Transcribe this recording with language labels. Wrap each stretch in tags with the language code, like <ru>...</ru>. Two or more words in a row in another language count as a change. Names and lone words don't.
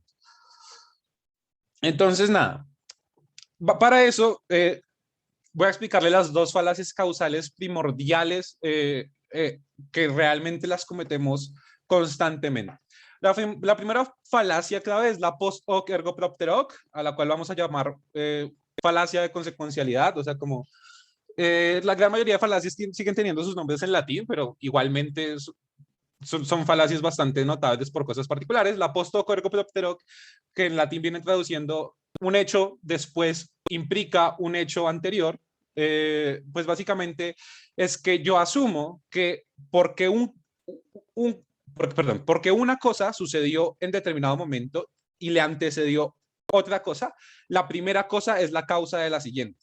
<es>Entonces, nada, para eso voy a explicarle las dos falacias causales primordiales que realmente las cometemos constantemente. La primera falacia clave es la</es> <la>post hoc ergo propter hoc,</la> <es>a la cual vamos a llamar falacia de consecuencialidad, o sea, como la gran mayoría de falacias siguen teniendo sus nombres en latín, pero igualmente son falacias bastante notables por cosas particulares. La</es> <la>post hoc ergo propter hoc,</la> <es>que en latín viene traduciendo un hecho después implica un hecho anterior, pues básicamente es que yo asumo que porque una cosa sucedió en determinado momento y le antecedió otra cosa, la primera cosa es la causa de la siguiente.</es>